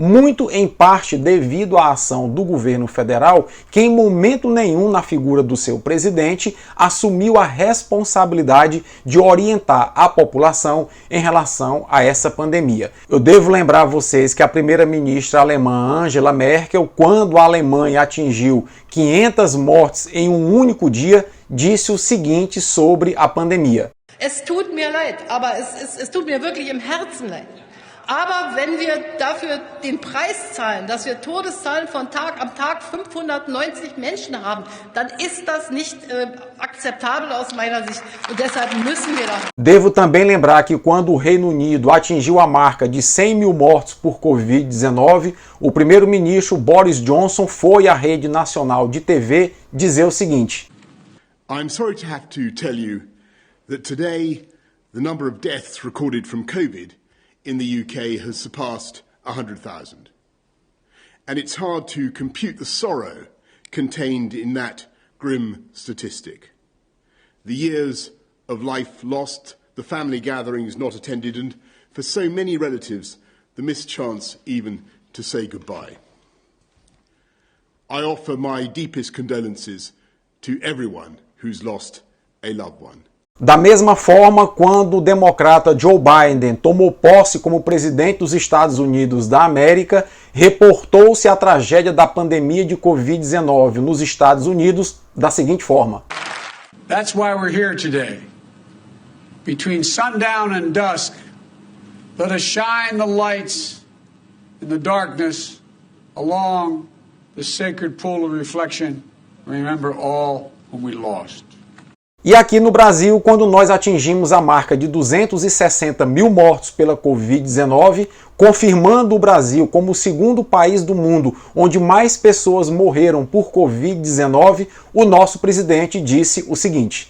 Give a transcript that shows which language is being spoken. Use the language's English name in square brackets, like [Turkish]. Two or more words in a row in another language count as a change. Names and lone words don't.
[Portuguese] muito em parte devido à ação do governo federal, que em momento nenhum na figura do seu presidente assumiu a responsabilidade de orientar a população em relação a essa pandemia. Eu devo lembrar a vocês que a primeira-ministra alemã Angela Merkel, quando a Alemanha atingiu 500 mortes em um único dia, disse o seguinte sobre a pandemia. [German] Es tut mir leid, aber es tut mir wirklich im Herzen leid. Aber wenn wir dafür den Preis zahlen, dass wir Todeszahlen am Tag 590 Menschen haben, dann ist das nicht akzeptabel aus meiner Sicht. Und deshalb müssen wir da. [Portuguese] Devo também lembrar que quando o Reino Unido atingiu a marca de 100 mil mortos por Covid-19, o primeiro-ministro Boris Johnson foi à rede nacional de TV dizer o seguinte: [English] I'm sorry to have to tell you that today the number of deaths recorded from COVID in the UK has surpassed 100,000. And it's hard to compute the sorrow contained in that grim statistic. The years of life lost, the family gatherings not attended, and for so many relatives, the missed chance even to say goodbye. I offer my deepest condolences to everyone who's lost a loved one. [Portuguese] Da mesma forma, quando o democrata Joe Biden tomou posse como presidente dos Estados Unidos da América, reportou-se a tragédia da pandemia de Covid-19 nos Estados Unidos da seguinte forma. [English] That's why we're here today. Between sundown and dusk, let us shine the lights in the darkness along the sacred pool of reflection. Remember all whom we lost. [Portuguese] E aqui no Brasil, quando nós atingimos a marca de 260 mil mortos pela Covid-19, confirmando o Brasil como o segundo país do mundo onde mais pessoas morreram por Covid-19, o nosso presidente disse o seguinte: